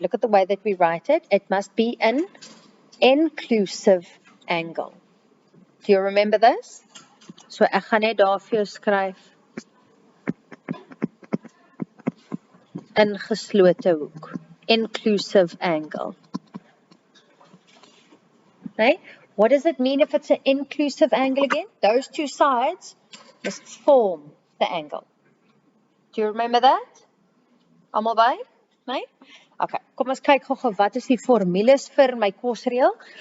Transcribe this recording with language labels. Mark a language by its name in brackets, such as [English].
[English] Look at the way that we write it. It must be an inclusive angle. Do you remember this? [Afrikaans] So ek gaan net daar vir jou skryf. Ingeslote hoek. [English] Inclusive angle. Okay? What does it mean if it's an inclusive angle again? Those two sides must form the angle. Do you remember that? [Afrikaans] Almal by? Nee? Okay, kom ons kyk gou wat is die formules vir my cosreël.